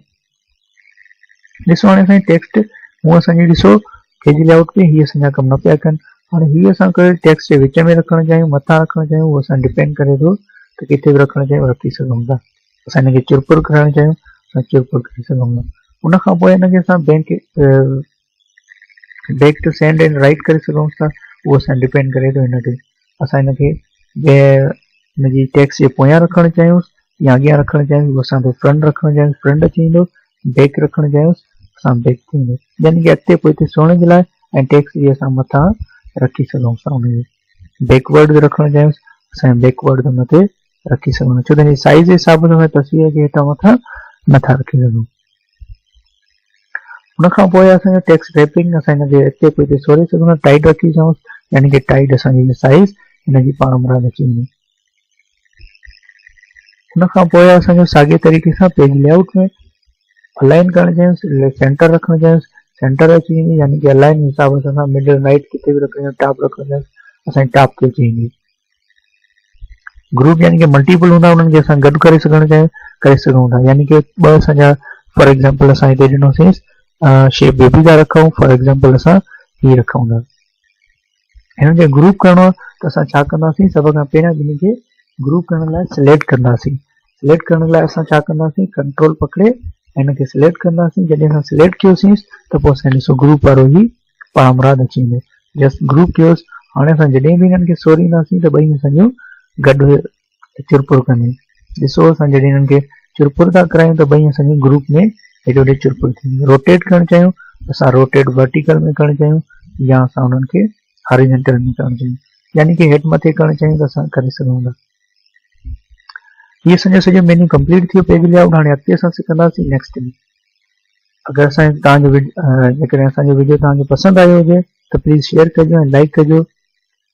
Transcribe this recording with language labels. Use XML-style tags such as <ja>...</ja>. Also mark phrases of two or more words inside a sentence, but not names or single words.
<sd>ॾिसो हाणे असांजी टेक्स्ट हूअं असांजी ॾिसो</sd> <en>page layout</en> <sd>में हीअ असांजा कमु न पिया कनि। हाणे हीअ असां टेक्स्ट जे विच में रखणु चाहियूं मथां रखणु चाहियूं उहो असां डिपेंड करे थो त किथे बि रखणु चाहियूं रखी सघूं था। असां हिनखे चुरपुर करणु चाहियूं असां चुरपुर करे सघूं था। उनखां पोइ हिनखे असां</sd> <en>back to send and right</en> <sd>करे सघूं था, उहो असां डिपेंड करे थो हिन ते। असां हिनखे हिनजी टेक्स्ट जे पोयां रखणु चाहियूं या अॻियां रखणु चाहियूं उहो असां फ्रंट रखणु चाहियूं फ्रंट अची वेंदो, बैक रखणु चाहियूं असां बैक थींदो, यानी कि अॻिते पोइ सोण जे लाइ ऐं टेक्स्ट जी असां मथां रखी सघूं था। हुनखे बैकवर्ड रखणु चाहियूं असां बैकवर्ड मथे रखी सघूं था, छो त हिन साइज़ जे हिसाब सां तस्वीर खे हेठां मथां नथा रखी सघूं। उनखां पोइ असांजो</sd> <en>text wrapping</en> <sd>असां हिनखे अॻिते पोइ सोरे सघूं था, टाइट रखी सघूं, यानी कि टाइट असांजी साइज़ हिनजी पाण मुराद अची वेंदी। उनखां पोइ असांजो साॻे तरीक़े सां</sd> <en>page layout</en> <sd>में अलाइन करणु चाहियूं, सेंटर रखणु चाहियूं सेंटर अची वेंदी, यानी कि अलाइन हिसाब सां</sd> <en>middle right</en> <sd>किथे बि रखणु टॉप रखणु चाहियूं असांजी टॉप ते अची वेंदी। ग्रुप यानी कि मल्टीपल हूंदा उन्हनि खे असां गॾु करे सघूं था, यानी कि ॿ असांजा</sd> <en>for example</en> <sd>असां हिते ॾिनोसीं शेप बेबी था रखूं,</sd> <en>for example</en> <sd>असां हीअ रखूं था। हिननि खे ग्रुप करणो आहे त असां छा कंदासीं, सभ खां पहिरियों हिन खे ग्रुप करण लाइ सिलेक्ट कंदासीं। सिलेक्ट करण लाइ असां छा कंदासीं, कंट्रोल पकड़े हिनखे सिलेक्ट कंदासीं। जॾहिं असां सिलेक्ट कयोसीं त पोइ असां ॾिसो ग्रुप वारो ई पाण मुराद अची वेंदो,</sd> <en>just group</en> <sd>कयोसि। हाणे असां जॾहिं बि हिननि खे सोरींदासीं त ॿई असांजो गॾु चुरपुर कंदी। ॾिसो असां जॾहिं हिननि खे चुरपुर था करायूं त ॿई असांजे ग्रुप में हेॾे होॾे चुरपुर थींदी। रोटेट करणु चाहियूं असां</sd> <en>rotate vertical</en> <sd>में करणु चाहियूं या असां हुननि खे हॉरिजॉन्टल में करणु चाहियूं, यानी कि हेठि मथे करणु चाहियूं त असां करे सघूं था। हीअ असांजो सॼो मेन्यू कंप्लीट थियो</sd> <en>page layout.</en> <sd>हाणे अॻिते असां सिखंदासीं नेक्स्ट में। अगरि तव्हांजो जेकॾहिं असांजो वीडियो तव्हांखे पसंदि आयो हुजे त</sd> <en>please share</en> <sd>कजो ऐं लाइक कजो।</sd>